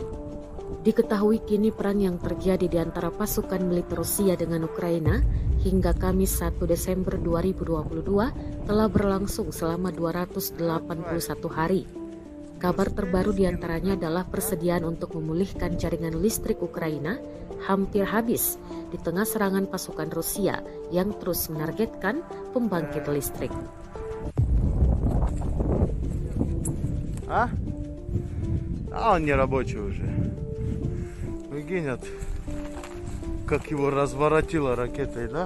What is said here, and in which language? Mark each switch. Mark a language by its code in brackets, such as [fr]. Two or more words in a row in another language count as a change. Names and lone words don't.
[id] Diketahui kini perang yang terjadi di antara pasukan militer Rusia dengan Ukraina hingga Kamis 1 Desember 2022 telah berlangsung selama 281 hari. Kabar terbaru diantaranya adalah persediaan untuk memulihkan jaringan listrik Ukraina hampir habis di tengah serangan pasukan Rusia yang terus menargetkan pembangkit listrik. [ru] А он не рабочий уже. Прикинь, как его разворотило ракетой, да?